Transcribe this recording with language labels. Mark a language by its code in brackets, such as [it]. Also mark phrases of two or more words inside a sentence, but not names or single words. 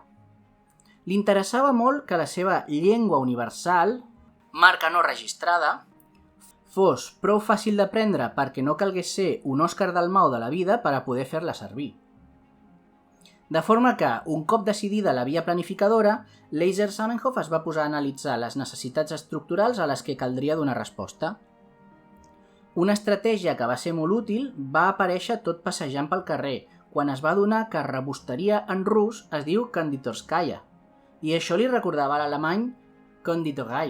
[ca] Li interessava molt que la seva llengua universal, marca no registrada, fos prou fàcil d'aprendre perquè no calgués ser un Òscar Dalmau de la vida per a poder fer-la servir. De forma que, un cop decidida la via planificadora, Leiser Zamenhof es va posar a analitzar les necessitats estructurals a les que caldria donar resposta. Una estratègia que va ser molt útil va aparèixer tot passejant pel carrer, quan es va adonar que rebosteria en rus es diu konditorskaya, i això li recordava l'alemany konditorei.